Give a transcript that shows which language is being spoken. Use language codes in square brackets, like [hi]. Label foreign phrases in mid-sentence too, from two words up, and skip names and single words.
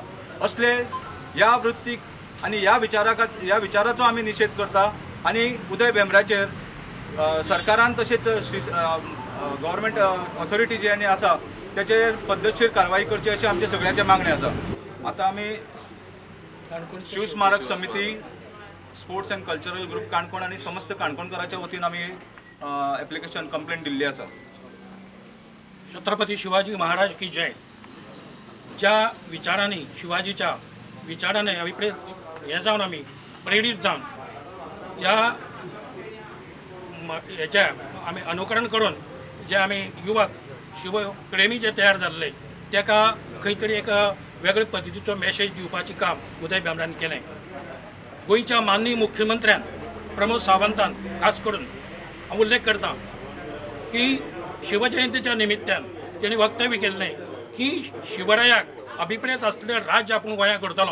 [kok] असले ह्या वृत्तीक आनी ह्या विचाराचो आमी निशेध करता आनी उदय भेंब्र्याचेर सरकारान तशेंच [en] government authority [kok] जे आनी आसा त्याचेर पद्धतशीर कारवाई करची अशी आमचे सगळ्यांचे मागणी आसा। आता आमी शिव स्मारक समिती, स्पोर्ट्स अँड कल्चरल ग्रुप काणकोण आनी समस्त काणकोणकारांच्या वतीन आमी [en] application complaint [kok] दिल्ली आसा। [mr] छत्रपती शिवाजी महाराज की जय। [kok] ज्या विचारांनी शिवाजीच्या विचारांनी अभिप्रेत हे जावन आमी प्रेरीत जावन ह्याच्या आमी अनुकरण करून जे आमी युवक शिवप्रेमी जे तयार जाल्ले ताका खंय तरी एक वेगळे पद्धतीचो मॅसेज दिवपाचें काम उदय भेंब्रान केलें। गोंयच्या माननीय मुख्यमंत्र्यान प्रमोद सावंतान खास करून हांव उल्लेख करता की शिवजयंतीच्या निमित्तान तेणी वक्तव्य केल्लें की शिवरायाक अभिप्रेत आसलेलें राज्य आपूण गोंयांत करतलो।